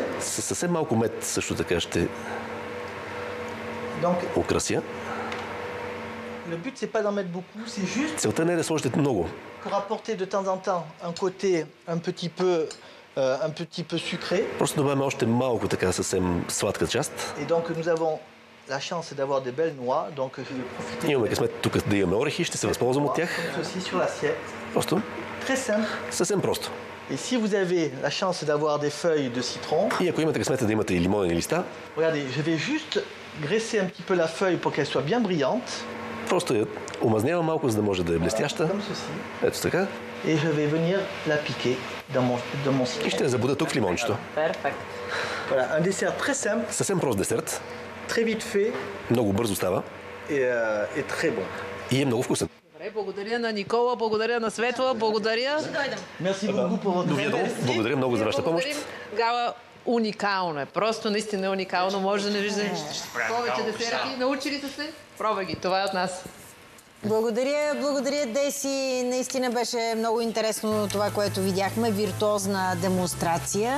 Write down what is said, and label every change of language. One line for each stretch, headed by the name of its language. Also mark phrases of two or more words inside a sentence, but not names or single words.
Bulgarian: Със съвсем малко мед също така ще
French: Donc,
Bulgarian: украся.
French: le but, c'est pas d'en mettre beaucoup, c'est juste
Bulgarian: Целта не е да сложите много.
French: pour apporter de temps en temps un côté un petit peu sucré.
Bulgarian: Просто добавяме още малко така съвсем сладка част.
French: Et donc, nous avons la chance d'avoir des belles noix, donc je vais profiter.
Bulgarian: Имаме късмет тук да имаме орехи, ще се възползвам от тях.
French: Comme ceci sur l'assiette.
Bulgarian: Просто
French: Très simple.
Bulgarian: съвсем просто.
French: Et si vous avez la chance d'avoir des feuilles de citron,
Bulgarian: И ако имате късмета да имате и лимонени листа,
French: regardez, je vais juste graisser un petit peu la feuille pour qu'elle soit bien brillante.
Bulgarian: просто я омазнявам малко, за да може да е блестяща.
French: Comme ceci.
Bulgarian: Ето така.
French: Et je vais venir la piquer dans mon
Bulgarian: И
French: citron.
Bulgarian: ще я забуда тук в лимончето. Перфект.
French: Voilà, un dessert très simple,
Bulgarian: Съвсем прост десерт.
French: très vite fait
Bulgarian: Много бързо става
French: et très bon.
Bulgarian: и е много вкусен. Добре, благодаря на Никола, благодаря на Светла, благодаря.
French: Merci beaucoup pour votre
Bulgarian: Довидо. Благодаря много за вашата помощ. Благодарим. Гала, уникално е. Просто наистина е уникално. Може да не виждате повече десерти. Научили сте се? Пробвай ги. Това е от нас. Благодаря, Деси. Наистина беше много интересно това, което видяхме. Виртуозна демонстрация.